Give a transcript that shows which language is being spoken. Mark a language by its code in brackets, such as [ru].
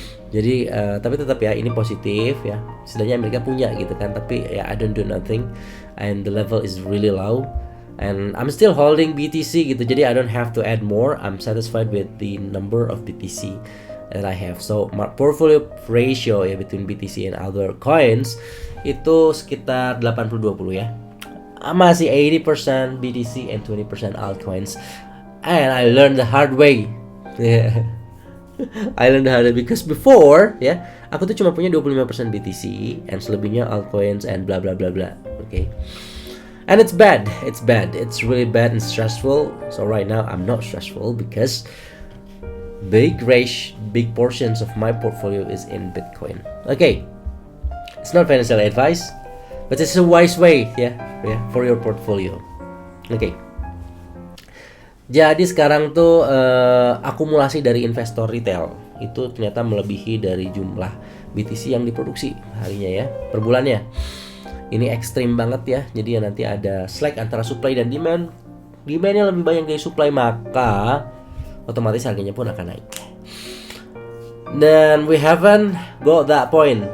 [id] Jadi tapi tetap ya ini positif ya. Setidaknya Amerika punya gitu kan. Tapi ya [en] I don't do nothing and the level is really low and I'm still holding BTC [id] gitu. Jadi [en] I don't have to add more. I'm satisfied with the number of BTC that I have. So my portfolio ratio ya between BTC and other coins [id] itu sekitar [en] 80-20 ya. [id] Masih [en] 80% BTC and 20% altcoins. And I learned the hard way. Yeah. I learned the hard way because before ya, [id] aku tuh cuma punya [en] 25% BTC and [id] selebihnya [en] altcoins and bla bla bla bla. Okay. And it's bad. It's really bad and stressful. So right now I'm not stressful because big portions of my portfolio is in Bitcoin. Okay. It's not financial advice, but it's a wise way ya for your portfolio. [id] Oke. Jadi sekarang tuh akumulasi dari investor retail itu ternyata melebihi dari jumlah BTC yang diproduksi harinya ya, per bulannya. Ini ekstrim banget ya. Jadi ya nanti ada slack antara supply dan demand. Demandnya lebih banyak dari supply, maka otomatis harganya pun akan naik. Dan [en] we haven't got that point.